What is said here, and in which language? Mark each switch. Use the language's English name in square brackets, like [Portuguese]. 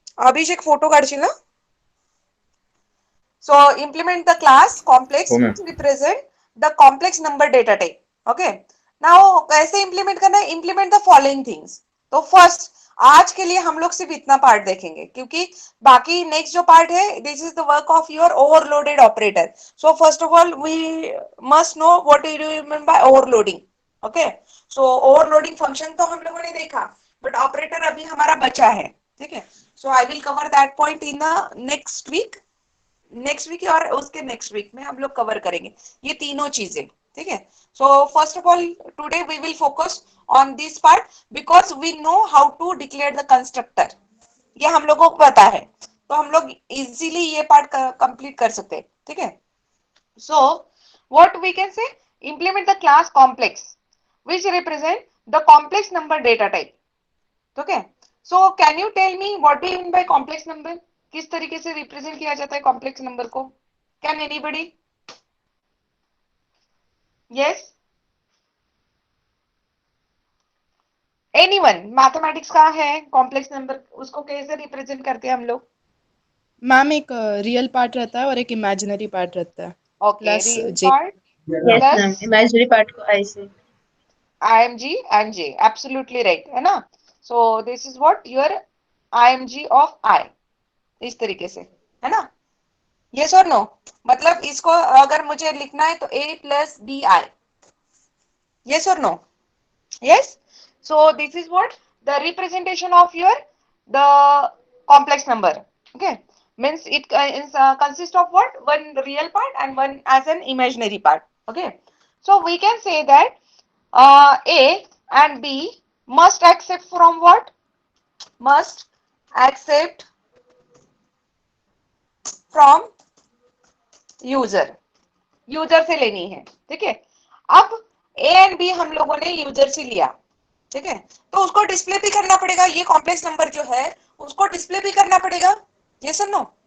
[Marathi] अभिषेक photo काढशील ना. [English] So implement the class complex [Marathi] हो ma'am. [English] which represent the complex number data type. Okay. Now [Hindi] कैसे [English] implement [Hindi] करना है, [English] implement the following things. [Hindi] तो first, आज के लिए हम लोग सिर्फ इतना पार्ट देखेंगे, क्योंकि बाकी नेक्स्ट जो पार्ट है, [English] This is the work of your overloaded operator. So first of all we must know what do you mean by overloading. Okay. [Hindi] So overloading function तो हम लोगों ने देखा, बट ऑपरेटर अभी हमारा बचा है. ठीक है. [English] so I will cover that point in the next week [Hindi] और उसके नेक्स्ट वीक में हम लोग कवर करेंगे ये तीनों चीजें. ठीक है. [English] So first of all today we will focus on this part, because we know how to declare the constructor. [Hindi] ये हम लोगों को पता है, तो हम लोग इजीली ये पार्ट कंप्लीट कर सकते हैं, ठीक है। [English] So what we can say, implement the class complex which represent the complex number data type, okay? So can you tell me what do you mean by complex number? [Hindi] किस तरीके से represent किया जाता है कॉम्प्लेक्स नंबर को? [English] Can anybody? Yes, anyone? [Hindi] Mathematics का है complex number, उसको कैसे रिप्रेजेंट करते हैं हम लोग? मैम एक रियल पार्ट रहता है और एक इमेजिनरी पार्ट रहता है, [English] Okay, plus real j. Part yes ma'am, plus [Hindi] imaginary part को आई से। [English] IMG and J, absolutely right, [Hindi] है ना? [English] So this is what your IMG of I, [Hindi] इस तरीके से, [English] है ना? Yes or no? [Hindi] मतलब इसको अगर मुझे लिखना है तो A plus BI. [English] Yes or no? Yes. So this is what the representation of your the complex number. Okay. Means it consists of what? One real part and one as an imaginary part. Okay. So we can say that A and B must accept from what? Must accept from [Hindi] user, user से लेनी है, ठीक है। अब A and B हम लोगों ने user से लिया, ठीक है, तो उसको डिस्प्ले भी करना पड़ेगा, ये कॉम्प्लेक्स नंबर जो है उसको डिस्प्ले भी करना पड़ेगा, यस और नो?